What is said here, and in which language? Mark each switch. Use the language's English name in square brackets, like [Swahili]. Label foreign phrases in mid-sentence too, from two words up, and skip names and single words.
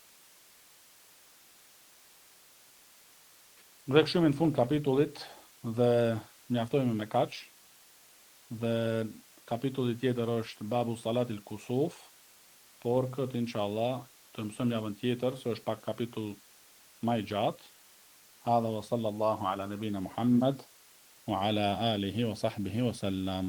[Albanian] Dhe kështu në fund kapitullit dhe mjaftojmë me kaq. Dhe kapitulli tjetër është Babu Salatil Kusuf, por këtë inshallah të mësojmë javën tjetër, se është pak kapitull më i gjatë. [Arabic] هذا وصلى الله على نبينا محمد وعلى آله وصحبه وسلم.